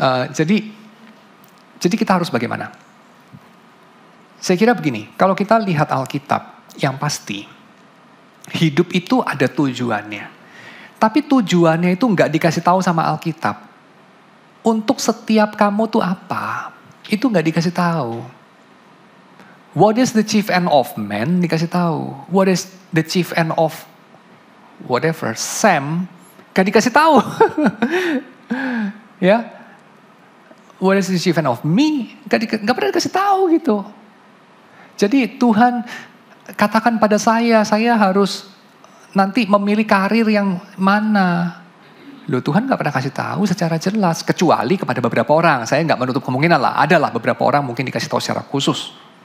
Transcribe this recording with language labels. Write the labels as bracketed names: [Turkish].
[Indonesian] Jadi kita harus bagaimana? Saya kira begini, kalau kita lihat Alkitab, yang pasti hidup itu ada tujuannya. Tapi tujuannya itu nggak dikasih tahu sama Alkitab. Untuk setiap kamu tuh apa? Itu nggak dikasih tahu. [English] What is the chief end of man? [Indonesian] Dikasih tahu. [English] What is the chief end of whatever? Sam? [Indonesian] Gak dikasih tahu. Ya. [English] What is the chief end of me? [Indonesian] Gak pernah dikasih tahu gitu. Jadi Tuhan katakan pada saya harus nanti memilih karir yang mana. Loh Tuhan gak pernah kasih tahu secara jelas. Kecuali kepada beberapa orang. Saya gak menutup kemungkinan lah. Adalah beberapa orang mungkin dikasih tahu secara khusus.